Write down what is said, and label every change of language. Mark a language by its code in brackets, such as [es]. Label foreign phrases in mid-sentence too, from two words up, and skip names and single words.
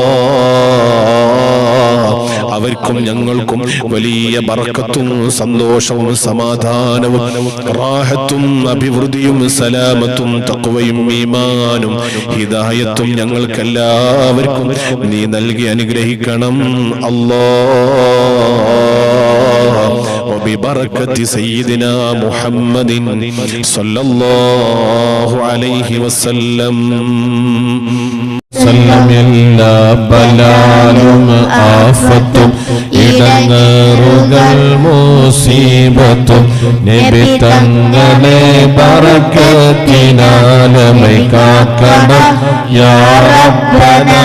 [ml] അവർക്കും ഞങ്ങൾക്കും വലിയ ബർക്കത്തും സന്തോഷവും സമാധാനവും റാഹത്തും അഭിവൃദ്ധിയും സലാമത്തും തഖ്വയും ഈമാനും ഹിദായത്തും ഞങ്ങൾക്കെല്ലാവർക്കും നീ നൽകി അനുഗ്രഹിക്കണം അല്ലാഹ്. [ar] وببركة سيدنا محمد صلى الله عليه وسلم [ml] എല്ലാ ബലാലും ആഫത്തും ഇട ഇടങ്ങേറുകൾ മുസീബത്തും നബി തങ്ങളെ ബറക്കത്തിനാലമൈ കാക്കണം [ar] يا ربنا.